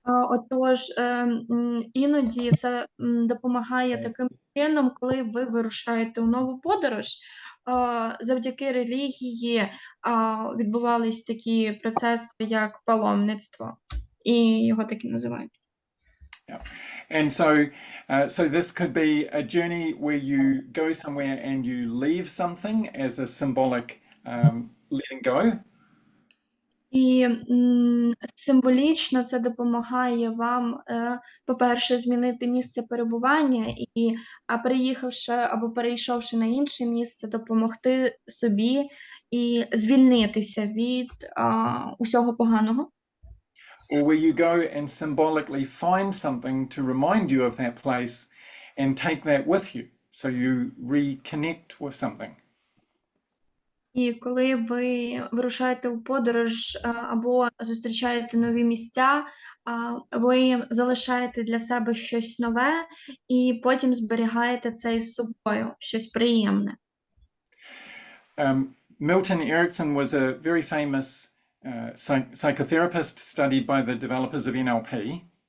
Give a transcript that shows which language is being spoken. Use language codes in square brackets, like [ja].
[uk] Отож, іноді це допомагає таким чином, коли ви вирушаєте у нову подорож. Завдяки релігії відбувались такі процеси, як паломництво. і його так і називають. [en] And so this could be a journey where you go somewhere and you leave something as a symbolic letting go. [uk] І символічно це допомагає вам, по-перше, змінити місце перебування і, приїхавши або перейшовши на інше місце, допомогти собі і звільнитися від усього поганого. [en] Or where you go and symbolically find something to remind you of that place and take that with you, so you reconnect with something. [uk] І коли ви вирушаєте у подорож або зустрічаєте нові місця, ви залишаєте для себе щось нове і потім зберігаєте це із собою, щось приємне. [en] Milton Erickson was a very famous psychotherapist studied by the developers of NLP.